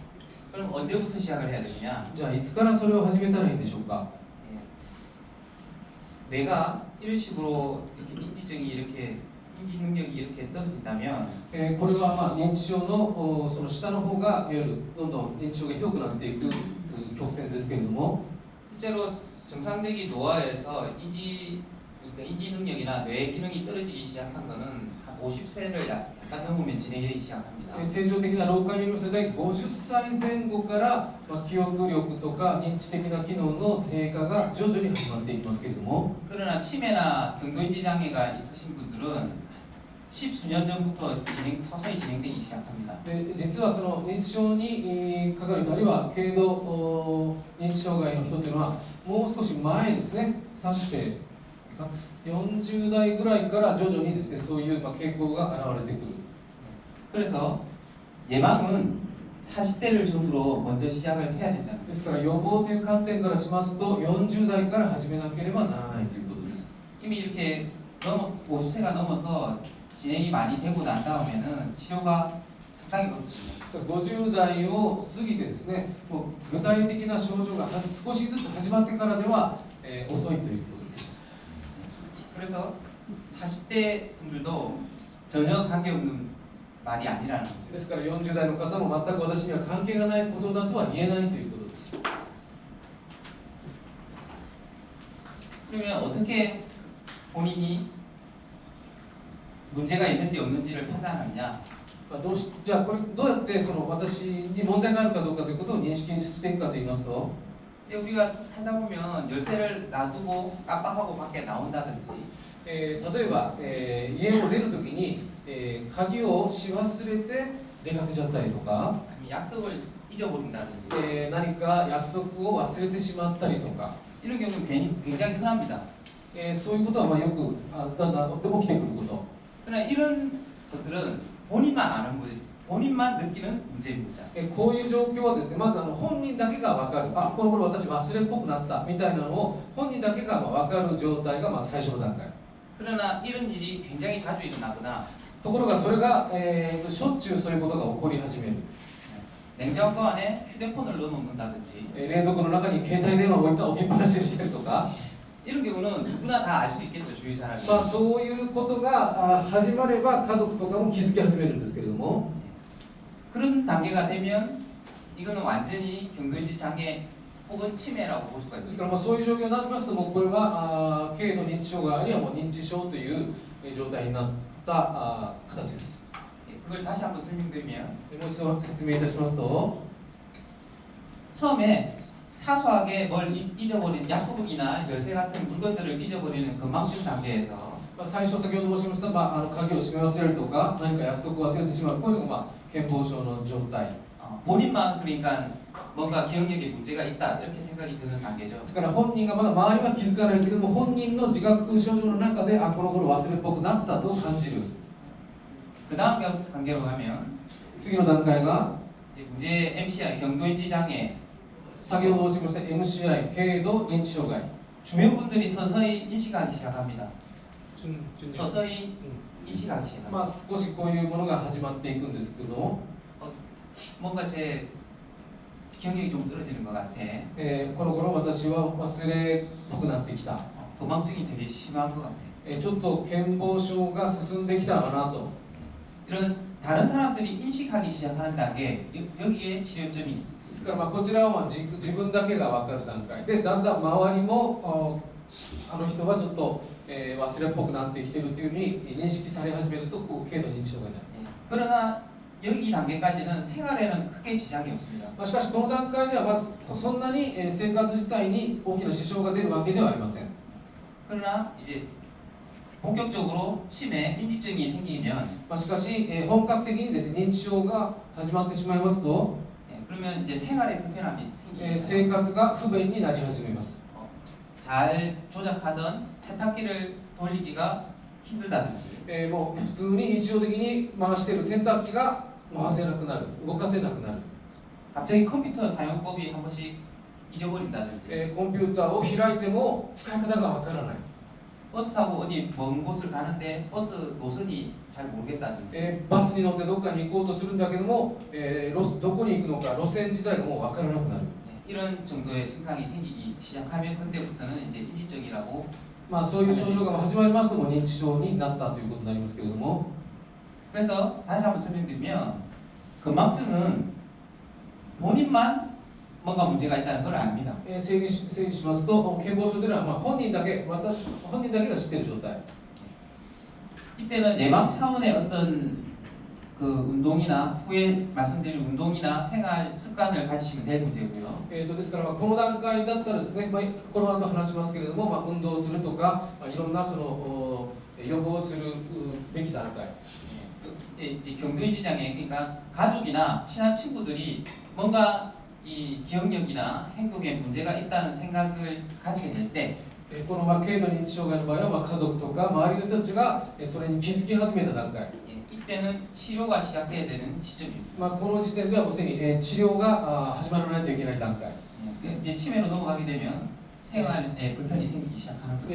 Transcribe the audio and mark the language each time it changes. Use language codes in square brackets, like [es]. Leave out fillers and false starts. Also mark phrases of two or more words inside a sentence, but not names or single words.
[ko] 그럼 언제부터 시작을 해야 되느냐? [ja] じゃあいつからそれを始めたらいいんでしょうか。 [ko] 뇌가 이런 식으로 이렇게 인지 능력이 이렇게 떨어진다면 [ja] これは認知症のその下の方がいわゆるどんどん認知症がひどくなっていく曲線ですけれども、 [ko] 실제로 정상적인 노화에서 인지 그러니까 인지 능력이나 뇌 기능이 떨어지기 시작한 거는 한 50세를 약간 넘으면 진행되기 시작합니다. [ja] 正常的な老化による世代50歳前後から、記憶力とか認知的な機能の低下が徐々に始まっていきますけれども [ko] 그러나 치매나 경도인지 장애가 있으신 분들은 10수년 전부터 서서히 진행되기 시작합니다. [ja] で実はその認知症にかかる人あるいは軽度認知障害の人というのはもう少し前ですね30代40代ぐらいから徐々にですねそういう傾向が現れてくる [ko] 그래서 예방은 40대를 전후로 먼저 시작을 해야 된다는 거예요. [ja] ですから予防という観点からしますと40代から始めなければならないということです [ko] 이미 이렇게 50세가 넘어서 진행이 많이 되고 난 다음에는 치료가 상당히 어렵습니다. [ja] 50 代を過ぎてですねもう具体的な症状が少しずつ始まってからでは、遅いということです [ko] 그래서 40대 분들도 전혀 관계없는 말이 아니라는 거죠. [ja] ですから40代の方も全く私には関係がないことだとは言えないということです [ko] 그러면 어떻게 본인이 문제가 있는지 없는지를 판단하느냐? [ja] じゃあこれどうやってその私に問題があるかどうかということを認識していくかと言いますと [ko] 근데 우리가 하다 보면 열쇠를 놔두고 깜빡하고 밖에 나온다든지 [ja] 例えば、家を出るときに、鍵をし忘れて出かけちゃったりとか、 [ko] 아니면 약속을 잊어버린다든지 [ja] 何か約束を忘れてしまったりとか、 [ko] 이런 경우는 굉장히 흔합니다. [ja] そういうことはよくだんだん起きてくること [ko] 그러나 이런 것들은 본인만 아는 거예요. 본인만 느끼는 문제입니다. [ja] こういう状況はですねまず本人だけが分かるこの頃私忘れっぽくなったみたいなのを本人だけが分かる状態が最初の段階 [ko] 그러나 이런 일이 굉장히 자주 일어나거나 [ja] ところがそれが、しょっちゅうそういうことが起こり始める [ko] 냉장고 안에 휴대폰을 넣어놓는다든지 [ja] 冷蔵庫の中に携帯電話を置きっぱなしにしてるとか [ko] 이런 경우는 누구나 다 알 수 있겠죠. 주위 사람이. [ja] そういうことが始まれば家族とかも気づき始めるんですけれども [ko] 그런 단계가 되면 이거는 완전히 경도인지 장애 혹은 치매라고 볼 수가 [ja] です [ko] 있습니다. [ja] からそういう状況になりますともうこれは軽度認知障害あるいはもう認知症という状態になった形です [ko] 그걸 다시 한번 설명드리면 [ja] もう一度説明いたしますと [ko] 처음에 사소하게 뭘 잊어버린 약속이나 열쇠 같은 물건들을 잊어버리는 건망증 단계에서 [ja] 最初先ほど申しました、鍵を閉め忘れるとか何か約束を忘れてしまうこういうのが、健忘症の状態 [ko] 본인만 그러니까 뭔가 기억력에 문제가 있다 이렇게 생각이 드는 단계죠. [ja] ですから本人がまだ周りは気づかないけれども本人の自覚症状の中でこの頃忘れっぽくなったと感じる [ko] 그 다음 단계로 가면 [ja] 次の段階が [ko] 이제 문제 MCI 경도인지 장애 [ja] 先ほど申しました MCI 軽度認知障害 [ko] 주변 분들이 서서히 인식하기 시작합니다. [ja] 順々 [ko] 서서히 인식하기 시작합니다. [ja] 少しこういうものが始まっていくんですけども、 [ko] 뭔가 제 기억력이 좀 떨어지는 것 같아. [ja] この頃私は忘れっぽくなってきた、 [ko] 건망증이 되게 심한 것 같아. [ja] ちょっと健忘症が進んできたかなと [ko] 이런 다른 사람들이 인식하기 시작하는 단계 여기에 치료점이 [ja] で [ko] 있습니다. [ja] すからこちらは自分だけが分かる段階でだんだん周りもあの人はちょっと、忘れっぽくなってきているというふうに認識され始めるとこう軽度認知障害になる [ko] 그러나 여기 단계까지는 생활에는 크게 지장이 없습니다. [ja] しかしこの段階ではまずそんなに生活自体に大きな支障が出るわけではありません [ko] 그러나 이제 본격적으로 치매, 인지증이 생기면 [ja] しかし本格的にですね認知症が始まってしまいますと [ko] 그러면 이제 생활에 불편함이 생기기 [ja] 生 [ko] 시작합니다. [ja] 活が不便になり始めます [ko] 잘 조작하던 세탁기를 돌리기가 힘들다든지 [ja] もう普通に日常的に回している洗濯機が回せなくなる動かせなくなる [ko] 갑자기 컴퓨터 사용법이 한 번씩 잊어버린다든지 [ja] コンピューターを開いても使い方がわからない [ko] 버스 타고 어디 먼 곳을 가는데 버스 노선이 잘 모르겠다든지 [ja] バスに乗ってどっかに行こうとするんだけども、どこに行くのか路線自体がもうわからなくなる [ko] 이런 정도의 증상이 생기기 시작하면 그때부터는 이제 인지증이라고 [ja] そういう症状が始まりますとも認知症になったということになりますけれども [ko] 그래서 다시 한번 설명드리면 건망증은 본인만 뭔가 문제가 있다는 걸 압니다. [ja] 整理しますと健康症というのは、本人だけが知っている状態 [ko] 이때는 예방 차원의 어떤 그 운동이나 후에 말씀드린 운동이나 생활 습관을 가지시면 될 문제고요. [ja] ですから、この段階だったらですね、この後話しますけれども、運動するとか、いろんなその予防するべき段階 [ko] 이제 경도인지 장애 그러니까 가족이나 친한 친구들이 뭔가 이 기억력이나 행동에 문제가 있다는 생각을 가지게 될 때 [ja] この軽度認知障害の場合は、家族とか周りの人たちがそれに気づき始めた段階 [ko] 이때는 치료가 시작돼야 되는 시점입니다. [ja] この時点ではもうすでに治療が始まらないといけない段階 [ko] 이제 치매로 넘어가게 되면 생활에 불편이 생기기 시작하는 거예요.